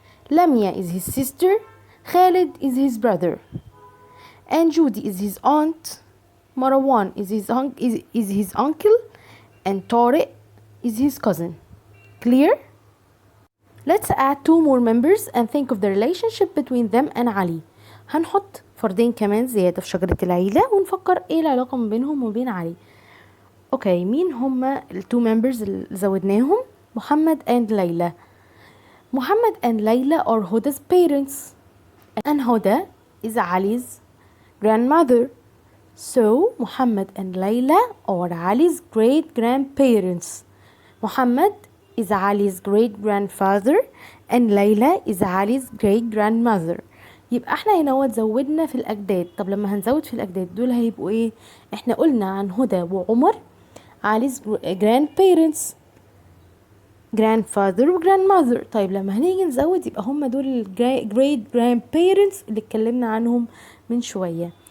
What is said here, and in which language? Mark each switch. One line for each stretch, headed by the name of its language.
English: لميا is his sister, Khalid is his brother, and Judy is his aunt. Marwan is his uncle, and Tariq is his cousin. Clear? Let's add 2 more members and think of the relationship between them and Ali.
Arabic: هنحط فردين كمان زيادة في شجرة العيلة ونفكر ايه العلاقة ما بينهم وبين علي. اوكي، مين هما ال 2 members اللي زودناهم؟ محمد and ليلى.
English: Muhammad and Layla are Huda's parents, and Huda is Ali's grandmother. So Muhammad and Layla are Ali's great grandparents. Muhammad is Ali's great grandfather and Layla is Ali's great grandmother.
Arabic: يبقى احنا هنا زودنا في الأجداد. طب لما هنزود في الأجداد دول هيبقوا ايه؟ احنا قلنا عن هدى وعمر
English: Ali's grandparents, grandfather
Arabic: و grandmother. طيب لما هنيجي نزود يبقى هم دول ال great grandparents اللي اتكلمنا عنهم من شوية.